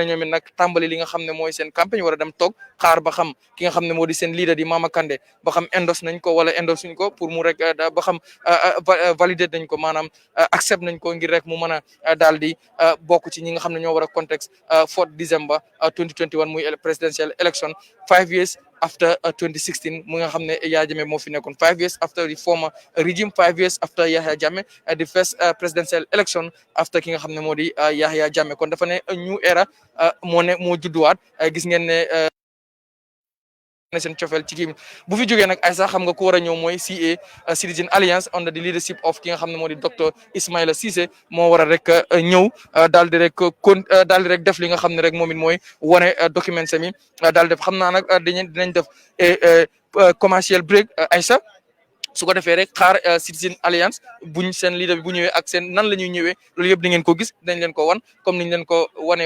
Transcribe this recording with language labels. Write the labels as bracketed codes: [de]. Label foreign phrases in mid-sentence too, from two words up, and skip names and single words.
[wo] ñoom it nag tàmbali li nga xam ne mooy seen campagne war a dem toog xaar ba xam ki nga xam ne moo di seen leader di Mama Kandeh ba xam endos nañ ko wala endos suñ ko pour mu rek ba xam valider nañ ko maanaam accept nañ ko ngir rek mu mën a daal di bokk ci ñi nga xam ne ñoo war a contexte 4 December 2021 muy [en] presidential election 5 years after 2016 [wo] mu nga xam ne Yaya Jammeh moo fi nekkoon [en] 5 years after the former regime 5 years after Yaya Jammeh the first presidential election after [wo] ki nga xam ne moo di Yaya Jammeh kon dafa ne [en] new era [wo] moo judduwaat gis ngeen ne seen cofeel ci kii bu fi jógee nag ay sax xam nga ku war a ñëw mooy CA Citizen Alliance [en] under the leadership of [wo] ki nga xam ne moo di docteur Ismaila Ceesay moo war a rek ñëw daal di rek def li nga xam ne rek moom it mooy wane document sami daal def xam naa nag dinañ def [en] commercial break [wo] ay sax su ko defee rek xaar Citizen Alliance buñ seen leader bi bu ñëwee ak seen nan la ñuy ñëwee loolu yëpp di ngeen ko gis dinañ leen ko wan comme niñ leen ko wanee